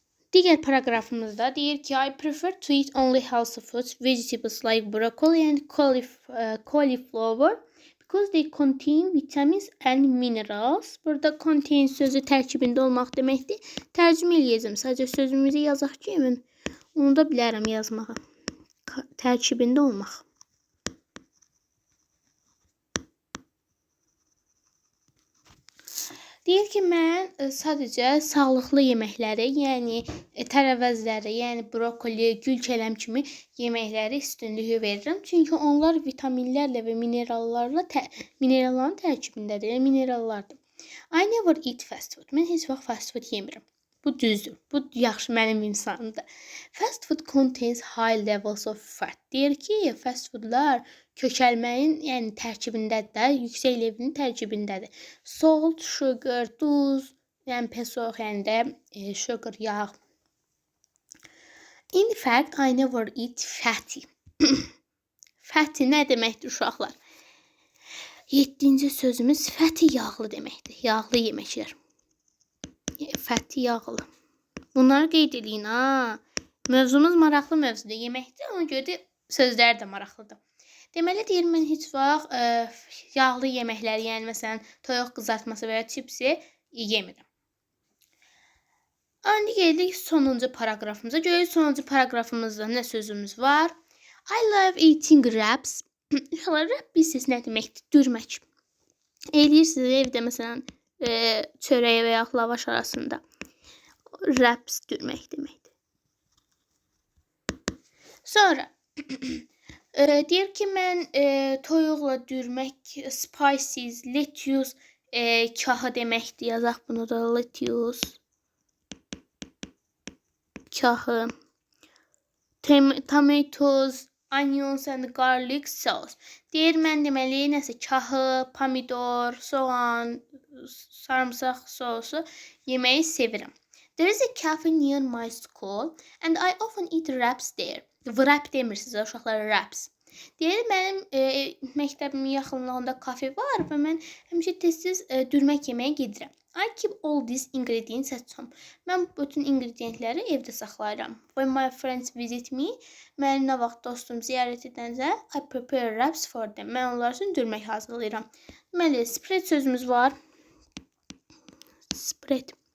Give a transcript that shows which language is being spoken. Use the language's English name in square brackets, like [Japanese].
[Azerbaijani] Digər paragrafımızda deyir ki, [English] I prefer to eat only healthy foods, vegetables like broccoli and cauliflower because they contain vitamins and minerals. [Azerbaijani] Burada contain sözü tərkibində olmaq deməkdir. Tərcümə eləyəcəm. Sadəcə sözümüzü yazaq ki, mən unuda bilərəm yazmağı. Tərkibində olmaq. Deyir ki, mən sadəcə sağlıqlı yeməkləri, yəni tərəvəzləri, yəni brokoli, gülkələm kimi yeməkləri üstünlüyü verirəm. Çünki onlar vitaminlərlə və mineralların tərkibindədir, yəni minerallardır. [English] I never eat fast food. [Azerbaijani] Mən heç vaxt fast food yemirəm. Bu düzdür. Bu yaxşı mənim insanımdır. [English] Fast food contains high levels of fat. [Azerbaijani] Deyir ki, fast foodlar kökəlməyin, yəni tərkibindədir də, yüksək levelin tərkibindədir. Salt, sugar, duz, yəni pesox, yəni də sugar, yağ. [English] In fact, I never eat fatty. [Azerbaijani] Fatty nə deməkdir uşaqlar? 7-ci sözümüz fatty yağlı deməkdir. Yağlı yeməklər. Fatty yağlı. Bunları qeyd eləyin ha. Mövzumuz maraqlı mövzudur, yeməkdir. Ona görə də sözlər də maraqlıdır. Deməli deyir, mən heç vaxt yağlı yeməkləri, yəni məsələn toyuq qızartması və ya chipsi yemirəm. İndi gəldik sonuncu paragrafımıza. Görək sonuncu paragrafımızda nə sözümüz var? [English] I love eating wraps. [Azerbaijani] Wrap bilsiniz nə deməkdir? Dürmək. Eləyirsiniz evdə məsələn çörək və ya lavaş arasında. Wraps dürmək deməkdir. Sonra deyir ki, mən toyuqla dürmək, spices, lettuce, kahı deməkdir. Yazaq bunu da, [English] lettuce, kahı, tomatoes, onions and garlic sauce. [Azerbaijani] Deyir, mən deməli nəsə kahı, pomidor, soğan, sarımsaq sosu yeməyi sevirəm. [English] There is a cafe near my school and I often eat wraps there. [Azerbaijani] Wrap demirsiniz uşaqlar, wraps. Deyir, mənim məktəbimin yaxınlığında kafe var və mən həmişə tez-tez dürmək yeməyə gedirəm. [English] I keep all these ingredients at home. [Azerbaijani] Mən bütün ingrediyentləri evdə saxlayıram. [English] When my friends visit me, [Azerbaijani] mən nə vaxt dostum ziyarət edəndə, [English] I prepare wraps for them. [Azerbaijani] Mən onlar üçün dürmək hazırlayıram. Deməli, spread sözümüz var. Spread.